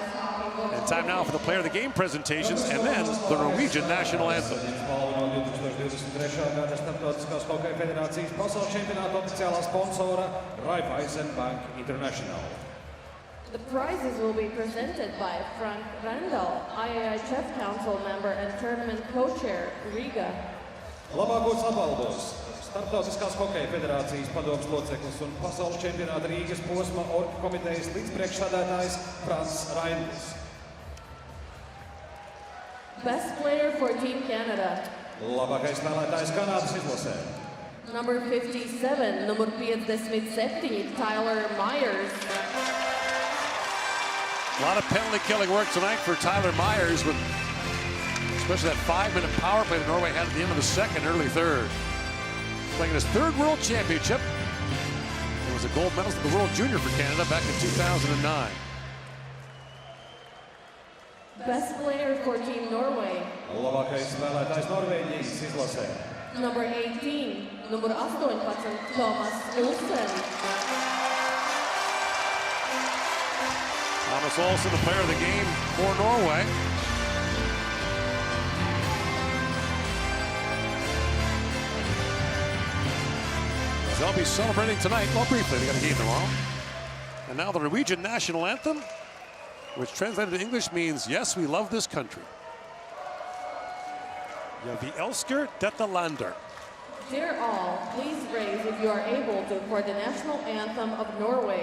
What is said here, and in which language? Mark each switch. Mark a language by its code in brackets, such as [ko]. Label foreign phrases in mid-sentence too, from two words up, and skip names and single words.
[en] And time now for the player of the game presentations and then the Norwegian national anthem. The prizes will be presented by Frank Randall, IIHF Council member and tournament co-chair, Riga. [lv] Labākos apbalvos Starptautiskās hokeja federācijas padomes loceklis un pasaules čempionāta Rīgas posma orga komitejas līdzpriekšsēdētājs Frans Raindlis. [en] Best player for Team Canada. [lv] Labākais spēlētājs Kanādas izlasē. [en] Number 57, numur 57, Tyler Myers. A lot of penalty killing work tonight for Tyler Myers, with especially that 5-minute power play that Norway had at the end of the second, early third. Playing his third World Championship. He was a gold medalist at the World Junior for Canada back in 2009. Best player for Team Norway. [lv] Labākais spēlētājs Norvēģijas izlasē. [en] Number 18, numur 18, Thomas Olsen. Thomas Olsen, the player of the game for Norway. They'll be celebrating tonight. Well, briefly, they got a game tomorrow. And now the Norwegian national anthem, which translated to English means, yes, we love this country. [no] Ja, vi elsker dette landet. [en] Dear all, please raise, if you are able to, for the national anthem of Norway.